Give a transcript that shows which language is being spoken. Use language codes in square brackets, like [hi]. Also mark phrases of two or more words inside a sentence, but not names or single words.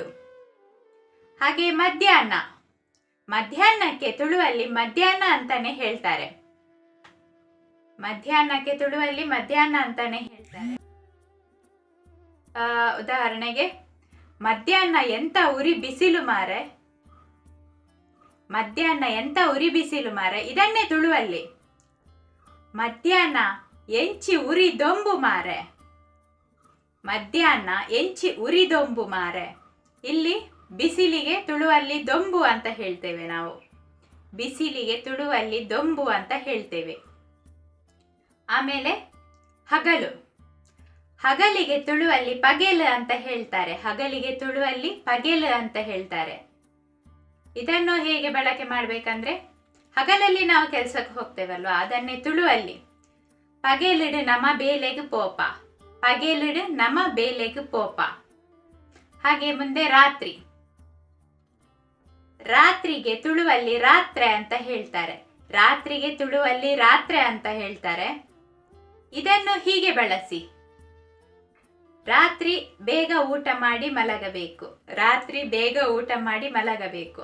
[kn] ಹಾಗೆ ಮಧ್ಯಾಹ್ನ, ಮಧ್ಯಾಹ್ನಕ್ಕೆ ತುಳುವಲ್ಲಿ ಮಧ್ಯಾಹ್ನ ಅಂತಾನೆ ಹೇಳ್ತಾರೆ. ಮಧ್ಯಾಹ್ನಕ್ಕೆ ತುಳುವಲ್ಲಿ ಮಧ್ಯಾಹ್ನ ಅಂತಾನೆ ಹೇಳ್ತಾರೆ. ಉದಾಹರಣೆಗೆ, ಮಧ್ಯಾಹ್ನ ಎಂತ ಉರಿ ಬಿಸಿಲು ಮಾರೆ, ಮಧ್ಯಾಹ್ನ ಎಂತ ಉರಿ ಬಿಸಿಲು ಮಾರೆ, ಇದನ್ನೇ ತುಳುವಲ್ಲಿ [tcy] ಮಧ್ಯಾಹ್ನ ಎಂಚಿ ಉರಿ ದೊಂಬು ಮಾರೆ, ಮಧ್ಯಾಹ್ನ ಎಂಚಿ ಉರಿ ದೊಂಬು ಮಾರೆ. [kn] ಇಲ್ಲಿ ಬಿಸಿಲಿಗೆ ತುಳುವಲ್ಲಿ ದೊಂಬು ಅಂತ ಹೇಳ್ತೇವೆ ನಾವು, ಬಿಸಿಲಿಗೆ ತುಳುವಲ್ಲಿ ದೊಂಬು ಅಂತ ಹೇಳ್ತೇವೆ. ಆಮೇಲೆ ಹಗಲು, ಹಗಲಿಗೆ ತುಳುವಲ್ಲಿ ಪಗೆಲು ಅಂತ ಹೇಳ್ತಾರೆ, ಹಗಲಿಗೆ ತುಳುವಲ್ಲಿ ಪಗೆಲು ಅಂತ ಹೇಳ್ತಾರೆ. ಇದನ್ನು ಹೇಗೆ ಬಳಕೆ ಮಾಡ್ಬೇಕಂದ್ರೆ, ಹಗಲಲ್ಲಿ ನಾವು ಕೆಲಸಕ್ಕೆ ಹೋಗ್ತೇವಲ್ವಾ, ಅದನ್ನೇ ತುಳುವಲ್ಲಿ [tcy] ಪಗೆಲಿಡು ನಮ ಬೇಲೆಗೆ ಪೋಪ, ಪಗೆಲಿಡು ನಮ ಬೇಲೆಗೆ ಪೋಪ. [kn] ಹಾಗೆ ಮುಂದೆ ರಾತ್ರಿ, ರಾತ್ರಿಗೆ ತುಳುವಲ್ಲಿ ರಾತ್ರೆ ಅಂತ ಹೇಳ್ತಾರೆ, ರಾತ್ರಿಗೆ ತುಳುವಲ್ಲಿ ರಾತ್ರೆ ಅಂತ ಹೇಳ್ತಾರೆ. ಇದನ್ನು ಹೀಗೆ ಬಳಸಿ, ರಾತ್ರಿ ಬೇಗ ಊಟ ಮಾಡಿ ಮಲಗಬೇಕು, ರಾತ್ರಿ ಬೇಗ ಊಟ ಮಾಡಿ ಮಲಗಬೇಕು.